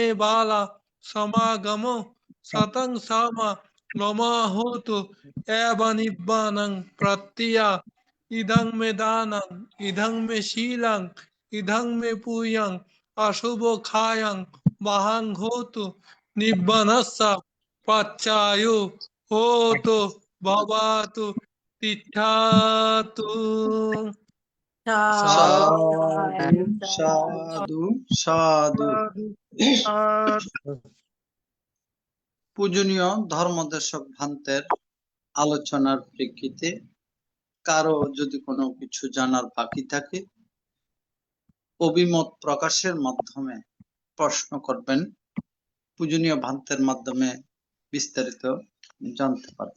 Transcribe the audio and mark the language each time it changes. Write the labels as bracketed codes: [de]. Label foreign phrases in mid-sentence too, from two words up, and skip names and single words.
[pi] বালা সমাগম সতং সামা মমা হোতু এবা নিব্বানং প্রত্যয়া ইদং মে দানং ইদং মে শীলং ইদং মে পুয়ং অশুভ খায়ং মহাং হোতু নিব্বানস্যা পাচ্চায়ু হোতু ভবাতু তিষ্ঠাতু। সাধু সাধু সাধু। [bn] পূজনীয় ধর্মদেশক ভান্তের আলোচনার প্রেক্ষিতে কারো যদি কোনো কিছু জানার বাকি থাকে অভিমত প্রকাশের মাধ্যমে প্রশ্ন করবেন। পূজনীয় ভান্তের মাধ্যমে বিস্তারিত জানতে পারবেন।